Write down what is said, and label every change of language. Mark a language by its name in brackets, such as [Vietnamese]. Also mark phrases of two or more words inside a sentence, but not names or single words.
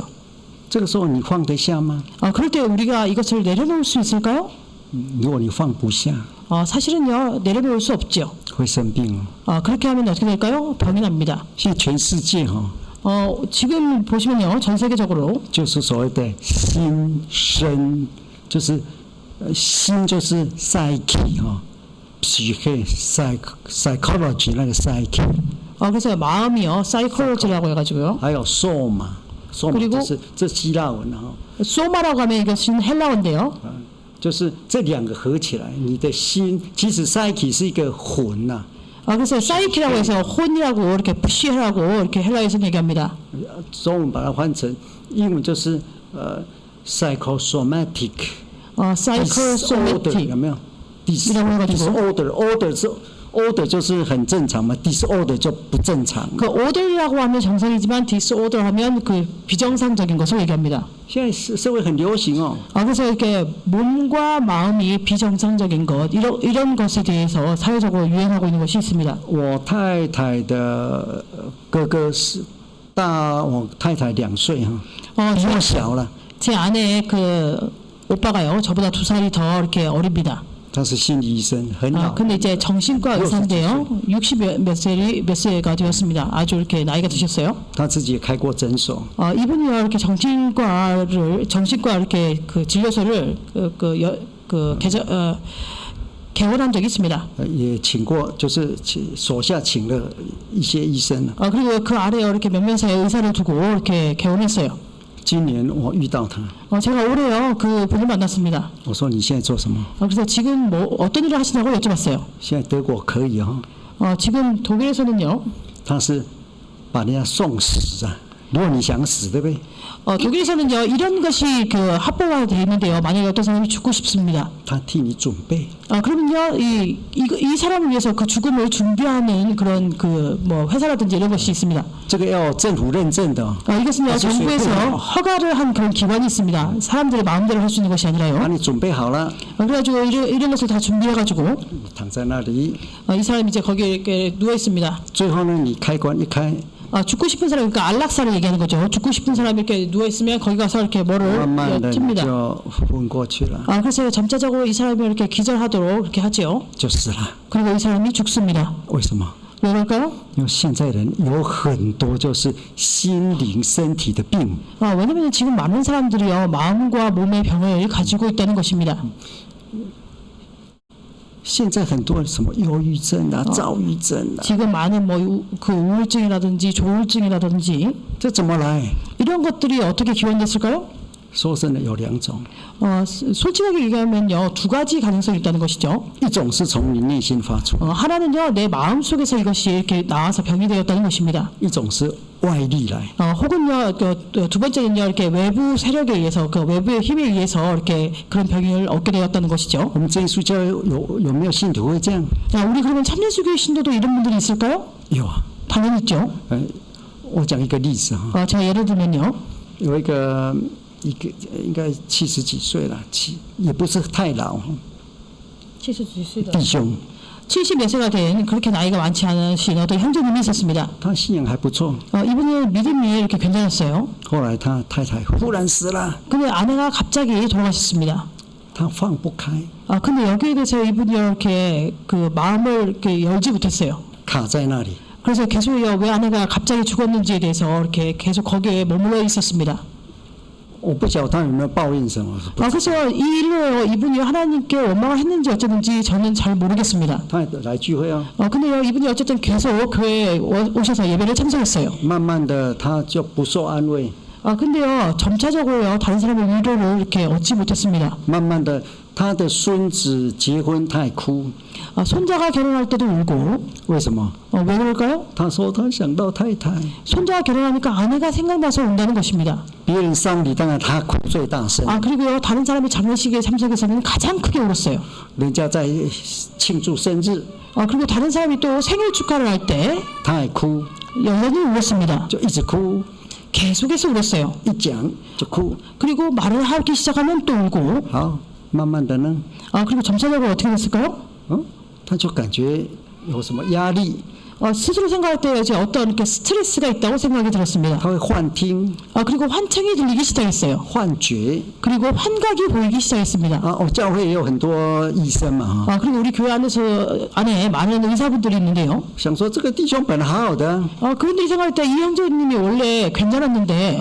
[Chinese] 这个时候你放得下吗？ [Korean] 그럴 때 우리가 이것을 내려놓을 수 있을까요? [Chinese] 如果你放不下， [Korean] 사실은요 내려놓을 수 없죠. [Chinese] 会生病哦。 [Korean] 그렇게 하면 어떻게 될까요? 병이 납니다. [Chinese] 现在全世界哈， [Korean] 지금 보시면요 전 세계적으로 [Chinese] 就是所谓的心身，就是心就是 psyche 哈， [English] psyche psychology [Chinese] 那个 psyche， [Korean] 그래서 마음이요 사이콜로지라고 해가지고요. [Chinese] 还有 soul 嘛，soul [Korean] 그리고 [Chinese] 这希腊文哈， [Korean] 소마라고 하면 이것은 헬라어인데요. [Chinese] 就是这2个合起来，你的心其实 psyche 是一个魂呐、 [Korean] 그래서 사이키라고 해서 혼이라고 이렇게 푸시라고 이렇게 헬라에서 얘기합니다. [Chinese] 中文把它换成英文就是 psychosomatic psychosomatic 有没有 [Korean] 이라고 해가지고 [Chinese] ？disorder 就是很正常嘛，disorder 就不正常。 [Korean] 그 order이라고 하면 정상이지만 disorder 하면 그 비정상적인 것을 얘기합니다. [Chinese] 现在社会很流行哦， [Korean] 그래서 이렇게 몸과 마음이 비정상적인 것 이런 것에 대해서 사회적으로 유행하고 있는 것이 있습니다. [Chinese] 我太太的哥哥是大我太太2岁哈， 比 [Korean] 제, [Chinese] 我小了。 [Korean] 제 아내 그 오빠가요, 저보다 2살이 더 이렇게 어립니다. [Chinese] 他是心理医生，很老。 [Korean] 근데 이제 정신과 의사인데요, 60몇 세가 되었습니다. 아주 이렇게 나이가 드셨어요. [Chinese] 他自己也开过诊所， [Korean] 이분이요 이렇게 정신과 이렇게 그 진료소를 개원한 적이 있습니다. [Chinese] 也请过，就是手下请了一些医生。 [Korean] 그리고 그 아래에 이렇게 몇몇의 의사를 두고 이렇게 개원했어요. [Chinese] 今年我遇到他， [Korean] 제가 올해요 그 분을 만났습니다. [Chinese] 我说你现在做什么？ [Korean] 그래서 지금 뭐 어떤 일을 하시냐고 여쭤봤어요. [Chinese] 现在德国可以哈， [Korean] 지금 독일에서는요, [Chinese] 他是把人家送死啊。如果你想死，对不对？ [Korean] 독일에서는요 이런 것이 그 합법화되어 있는데요. 만약에 어떤 사람이 죽고 싶습니다. [Chinese] 他替你准备， [Korean] 그러면요 이 사람을 위해서 그 죽음을 준비하는 그런 그 뭐 회사라든지 이런 것이 있습니다. [Chinese] 这个要政府认证的。 [Korean] 이것은요 정부에서 허가를 한 그런 기관이 있습니다. 사람들의 마음대로 할 수 있는 것이 [Chinese] 把 [Korean] 아니라요. [Chinese] 你准备好了， [Korean] 그래가지고 이런 것을 다 준비해가지고 [Chinese] 躺在那里， [Korean] 이 사람이 이제 거기에 이렇게 누워 있습니다. [Chinese] 最后呢，你开关一开， [Korean] 죽고 싶은 사람, 그러니까 안락사를 얘기하는 거죠. 죽고 싶은 사람이 이렇게 누워 있으면 거기 가서 이렇게 뭐를 [Chinese] 慢慢的你 [Korean] 틉니다. [Chinese] 就昏过去了， [Korean] 그래서 점차적으로 이 사람이 이렇게 기절하도록 이렇게 하지요. [Chinese] 就死了。 [Korean] 그리고 이 사람이 죽습니다. [Chinese] 为什么？ [Korean] 왜 그럴까요? [Chinese] 因为现在人有很多就是心灵、身体的病， [Korean] 왜냐면 지금 많은 사람들이요 마음과 몸의 병을 가지고 있다는 것입니다. [Chinese] 现在很多什么忧郁症啊、躁郁症啊， [Korean] 지금 많은 뭐 그 우울증이라든지 조울증이라든지 [Chinese] 这怎么来？ [Korean] 이런 것들이 어떻게 기원됐을까요? [Chinese] 说真的有2种， [Korean] 솔직하게 얘기하면요 2가지 가능성이 있다는 것이죠. [Chinese] 一种是从你内心发出， [Korean] 하나는요 내 마음 속에서 이것이 이렇게 나와서 병이 되었다는 것입니다. [Chinese] 一种是外力来。 [Korean] 혹은요 두 번째는요 이렇게 외부 세력에 의해서 그 외부의 힘에 의해서 이렇게 그런 병을 얻게 되었다는 것이죠. [Chinese] 我们真耶稣教有没有信徒会这样？ [Korean] 우리 그러면 참예수교의 신도도 이런 분들이 있을까요? [Chinese] 有啊。 [Korean] 당연히 있죠. [Chinese] 我讲一个例子哈， [Korean] 제가 예를 들면요. [Chinese] 有一个应该70几岁了，也不是太老， [Korean] 70몇 [Chinese] 弟兄， [Korean] 70몇 세가 된 그렇게 나이가 많지 않으신 어떤 형제님이 있었습니다. [Chinese] 他信仰还不错。 [Korean] 이분은 믿음이 이렇게 괜찮았어요. [Chinese] 后来他太太忽然死了， [Korean] 근데 아내가 갑자기 돌아가셨습니다. [Chinese] 他放不开， [Korean] 근데 여기에 대해서 이분이 이렇게 그 마음을 이렇게 열지 못했어요. [Chinese] 卡在那里。 [Korean] 그래서 계속요 왜 아내가 갑자기 죽었는지에 대해서 이렇게 계속 거기에 머물러 있었습니다. [Chinese] 我不晓得他有没有报应什么， [Korean] 그래서 이 일로 이분이 하나님께 원망을 했는지 어쨌든지 저는 잘 모르겠습니다. [Chinese] 他也来聚会啊。 [Korean] 근데요 이분이 어쨌든 계속 교회에 오셔서 예배를 참석했어요. [Chinese] 慢慢的他就不受安慰， [Korean] 근데요 점차적으로요 다른 사람의 위로를 이렇게 얻지 못했습니다. [Chinese] 慢慢的他的孙子结婚他也哭， [Korean] 손자가 결혼할 때도 울고. [Chinese] 为什么？ [Korean] 왜 그럴까요? [Chinese] 他说他想到太太， [Korean] 손자가 결혼하니까 아내가 생각나서 운다는 것입니다. [Chinese] 别人丧礼当然他哭最大声， [Korean] 그리고요 다른 사람이 장례식에 참석해서는 가장 크게 울었어요. [Chinese] 人家在庆祝生日， [Korean] 그리고 다른 사람이 또 생일 축하를 할 때 [Chinese] 他也哭， [Korean] 여전히 울었습니다. [Chinese] 就一直哭， [Korean] 계속해서 울었어요. [Chinese] 一讲就哭。 [Korean] 그리고 말을 하기 시작하면 또 울고. [Chinese] 好，慢慢的呢， [Korean] 그리고 점차적으로 어떻게 됐을까요? [Chinese] 他就感觉有什么压力， [Korean] 스스로 생각할 때 이제 어떤 이렇게 스트레스가 있다고 생각이 들었습니다. [Chinese] 他会幻听、 [Korean] 그리고 환청이 들리기 시작했어요. [Chinese] 幻觉。 [Korean] 그리고 환각이 보이기 시작했습니다. [Chinese] 教会也有很多医生嘛， [Korean] 그리고 우리 교회 안에 많은 의사분들이 있는데요. [Chinese] 想说这个弟兄本来好好的， [Korean] 그런데 생각할 때 이 형제님이 원래 괜찮았는데